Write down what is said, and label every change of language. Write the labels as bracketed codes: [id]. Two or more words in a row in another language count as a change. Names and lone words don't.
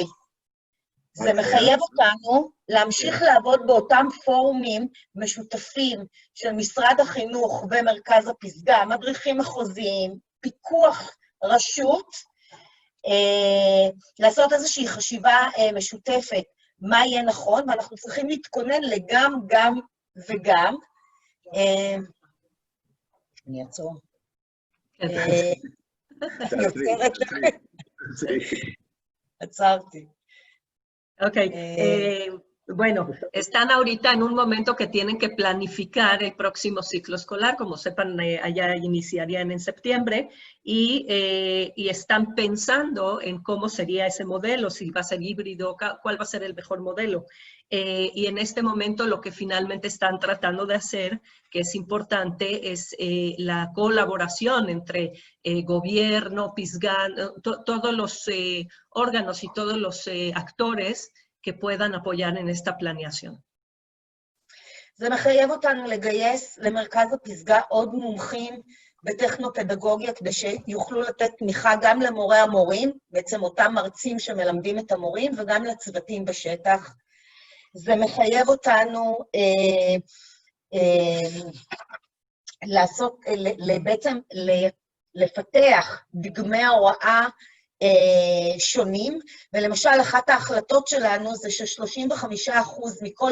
[he] זה מחייב אותנו להמשיך לעבוד באותם פורומים משותפים של משרד החינוך ומרכז הפסגה, מדריכים מחוזיים, פיקוח רשות, לעשות איזושהי חשיבה משותפת, מה יהיה נכון, ואנחנו צריכים להתכונן לגם, גם וגם. אני אעצור. עצרתי. [es] Ok, bueno, están ahorita en un momento que tienen que planificar el próximo ciclo escolar, como sepan, allá iniciarían en septiembre, y están pensando en cómo sería ese modelo, si va a ser híbrido, cuál va a ser el mejor modelo. Y en este momento lo que finalmente están tratando de hacer, que es importante, es la colaboración entre gobierno, Pisgah, todos los órganos y todos los actores que puedan apoyar en esta planeación. [he] זה מחייב אותנו לגייס למרכז הפסגה עוד מומחים בטכנו-פדגוגיה, כדי שיוכלו לתת תמיכה גם למורי המורים, בעצם אותם מרצים שמלמדים את המורים, וגם לצוותים בשטח. זה מחייב אותנו בעצם לפתח דגמי ההוראה שונים, ולמשל אחת ההחלטות שלנו זה ש35% מכל